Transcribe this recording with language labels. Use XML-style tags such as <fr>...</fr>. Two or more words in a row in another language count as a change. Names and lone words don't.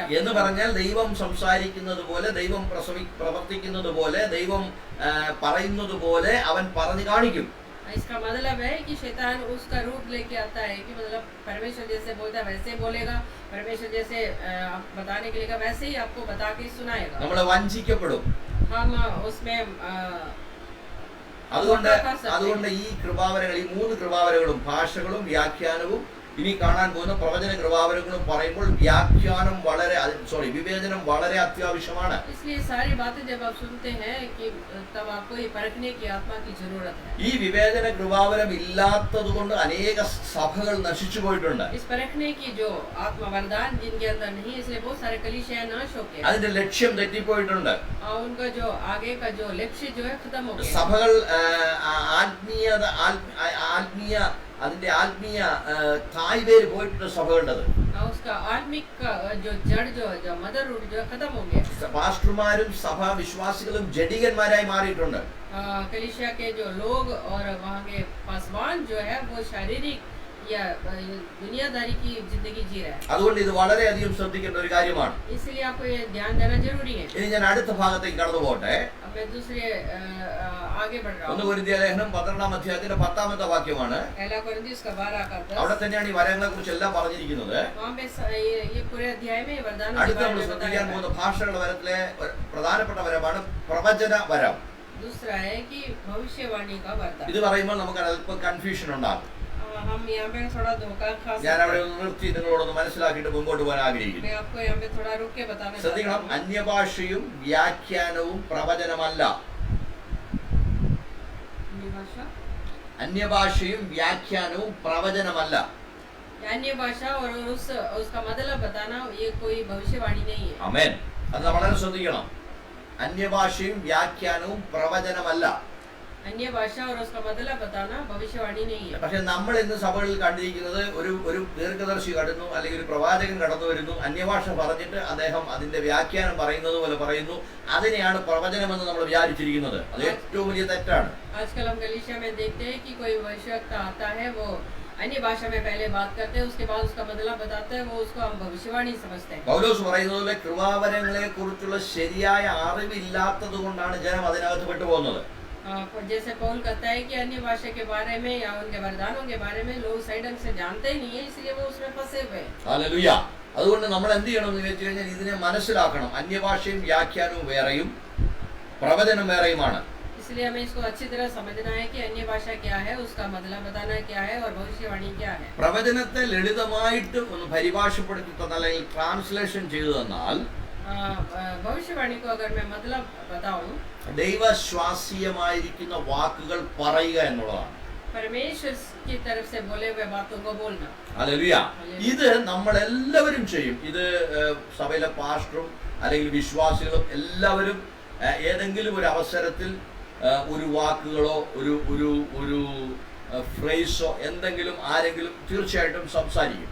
<ml>എന്ന് പറഞ്ഞാൽ ദൈവം സംസാരിക്കുന്നത് പോലെ, ദൈവം പ്രവർത്തിക്കുന്നത് പോലെ, ദൈവം പറയുന്നത് പോലെ അവൻ പറഞ്ഞു കാണിക്കും.</ml> <hi>इसका मतलब है कि शैतान उसका रूप लेके आता है कि मतलब परमेश्वर जैसे बोलता है वैसे बोलेगा, परमेश्वर जैसे बताने के लिए वैसे ही आपको बता के सुनाएगा.</hi> <ml>നമ്മളെ വഞ്ചിക്കപ്പെടും.</ml> <hi>हम उसमें</hi> <ml>അതുകൊണ്ട് ഈ കൃപാവരങ്ങൾ, ഈ 3 കൃപാവരങ്ങളും, ഭാഷകളും വ്യാഖ്യാനവും ഇനി കാണാൻ പോകുന്ന പ്രവചന കൃപാവരങ്ങളും പറയുമ്പോൾ വ്യാഖ്യാനം വിവേചനം വളരെ അത്യാവശ്യമാണ്.</ml> <hi>इसलिए सारी बातें जब आप सुनते हैं कि तब आपको ये परखने की आत्मा की जरूरत है.</hi> <ml>ഈ വിവേചന കൃപാവരം ഇല്ലാത്തതുകൊണ്ട് അനേക സഭകൾ നശിച്ചു പോയിട്ടുണ്ട്.</ml> <hi>इस परखने की जो आत्मा वरदान जिनके अंदर नहीं, इसलिए बहुत सारे कलीसियां नाश हो गए.</hi> <ml>അതിന്റെ ലക്ഷ്യം തെറ്റിപ്പോയിട്ടുണ്ട്.</ml> <hi>उनका जो आगे का जो लक्ष्य जो है खत्म हो गया.</hi> <ml>സഭകൾ അതിന്റെ ആത്മീയ തായ്വേര് പോയിട്ടുണ്ട് സഭകളുടേത്.</ml> <hi>उसका आत्मिक का जो जड़ जो</hi> <en>mother root</en> <hi>जो खत्म हो गया.</hi> <ml>പാസ്റ്റർമാരും സഭാ വിശ്വാസികളും ജഡികന്മാരായി മാറിയിട്ടുണ്ട്.</ml> <hi>कलीसिया के जो लोग और वहाँ के पासवान जो है वो शारीरिक या दुनियादारी की जिंदगी जी रहा है.</hi> <ml>അതുകൊണ്ട് ഇത് വളരെയധികം ശ്രദ്ധിക്കേണ്ട ഒരു കാര്യമാണ്.</ml> <hi>इसलिए आपको ये ध्यान देना जरूरी है.</hi> <ml>ഇനി ഞാൻ അടുത്ത ഭാഗത്തേക്ക് കടന്നു പോട്ടെ.</ml> <hi>अब मैं दूसरे आगे बढ़ रहा हूँ.</hi> <ml>1 കൊരിന്ത്യർ ലേഖനം 12-ാം അധ്യായത്തിന്റെ 10-ാമത്തെ വാക്യമാണ്.</ml> <hi>पहला कोरिन्थियोस का 12 का 10.</hi> <ml>അവിടെ തന്നെയാണ് ഈ വരങ്ങളെ കുറിച്ച് എല്ലാം പറഞ്ഞിരിക്കുന്നത്.</ml> <hi>वहाँ पे ये पूरे अध्याय में वरदानों के</hi> <ml>അടുത്ത</ml> <hi>बारे</hi> <ml>നമ്മൾ</ml> <hi>में</hi> <ml>ശ്രദ്ധിക്കാൻ</ml> <hi>बताया</hi> <ml>പോകുന്ന ഭാഷകളുടെ വരത്തിലെ പ്രധാനപ്പെട്ട വരമാണ് പ്രവചന വരം.</ml> <hi>दूसरा है कि भविष्यवाणी का वरदान.</hi> <ml>ഇത് പറയുമ്പോൾ നമുക്ക് അല്പം കൺഫ്യൂഷൻ ഉണ്ടാകും.</ml> <hi>हम यहाँ पे थोड़ा धोखा खा सकते हैं.</hi> <ml>ഞാൻ അവിടെ ഒന്ന് നിർത്തി നിങ്ങളോടൊന്ന് മനസ്സിലാക്കിയിട്ട് മുമ്പോട്ട് പോകാൻ ആഗ്രഹിക്കുന്നു.</ml> <hi>मैं आपको यहाँ पे थोड़ा रुक के बताना चाहता</hi> <ml>ശ്രദ്ധിക്കണം,</ml> <hi>हूँ.</hi> <ml>അന്യഭാഷയും വ്യാഖ്യാനവും പ്രവചനമല്ല. അന്യഭാഷയും വ്യാഖ്യാനവും പ്രവചനമല്ല.</ml> <hi>अन्य भाषा और उसका मतलब बताना ये कोई भविष्यवाणी नहीं है.</hi> <ml>ആമേൻ. അത് വളരെ ശ്രദ്ധിക്കണം. അന്യഭാഷയും വ്യാഖ്യാനവും പ്രവചനമല്ല.</ml> <hi>अन्य भाषा और उसका मतलब बताना भविष्यवाणी नहीं है.</hi> <ml>പക്ഷെ നമ്മൾ ഇന്ന് സഭകളിൽ കണ്ടിരിക്കുന്നത് ഒരു ദീർഘദർശി കടന്നു, അല്ലെങ്കിൽ ഒരു പ്രവാചകൻ കടന്നു വരുന്നു, അന്യഭാഷ പറഞ്ഞിട്ട് അദ്ദേഹം അതിന്റെ വ്യാഖ്യാനം പറയുന്നത് പോലെ പറയുന്നു. അതിനെയാണ് പ്രവചനമെന്ന് നമ്മൾ വിചാരിച്ചിരിക്കുന്നത്. അത് ഏറ്റവും വലിയ തെറ്റാണ്.</ml> <hi>आजकल हम कलीसिया में देखते हैं कि कोई भविष्यवक्ता आता है, वो अन्य भाषा में पहले बात करते हैं, उसके बाद उसका मतलब बताते हैं, वो उसको हम भविष्यवाणी समझते हैं.</hi> <ml>പൗലോസ് പറയുന്നത് പോലെ കൃപാവരങ്ങളെ കുറിച്ചുള്ള ശരിയായ അറിവില്ലാത്തത് കൊണ്ടാണ് ജനം അതിനകത്ത് പെട്ടുപോകുന്നത്.</ml> <hi>जैसे पौल कहता है कि अन्य भाषा के बारे में या उनके वरदानों के बारे में लोग सही ढंग से जानते ही नहीं है, इसलिए वो उसमें फंसे हुए हैं.</hi> <ml>ഹല്ലേലൂയ. അതുകൊണ്ട് നമ്മൾ എന്ത് ചെയ്യണം എന്ന് വെച്ച് കഴിഞ്ഞാൽ ഇതിനെ മനസ്സിലാക്കണം. അന്യഭാഷയും വ്യാഖ്യാനവും വേറെയും പ്രവചനം വേറെയുമാണ്.</ml> <hi>इसलिए हमें इसको अच्छी तरह समझना है कि अन्य भाषा क्या है, उसका मतलब बताना क्या है और भविष्यवाणी क्या है.</hi> <ml>പ്രവചനത്തെ ലളിതമായിട്ട് ഒന്ന് പരിഭാഷപ്പെടുത്തി തന്നാൽ, അല്ലെങ്കിൽ ട്രാൻസ്ലേഷൻ ചെയ്തു തന്നാൽ,</ml> <hi>भविष्यवाणी को अगर मैं मतलब बताऊं,</hi> <ml>ദൈവശ്വാസീയമായിരിക്കുന്ന വാക്കുകൾ പറയുക എന്നുള്ളതാണ്.</ml> <hi>परमेश्वर की तरफ से बोले हुए बातों को बोलना.</hi> <ml>ഹല്ലേലൂയ. ഇത് നമ്മൾ എല്ലാവരും ചെയ്യും. ഇത് സഭയിലെ പാസ്റ്ററും അല്ലെങ്കിൽ വിശ്വാസികളും എല്ലാവരും ഏതെങ്കിലും ഒരു അവസരത്തിൽ ഒരു വാക്കുകളോ ഒരു ഒരു ഒരു ഫ്രേസോ എന്തെങ്കിലും ആരെങ്കിലും തീർച്ചയായിട്ടും സംസാരിക്കും.</ml>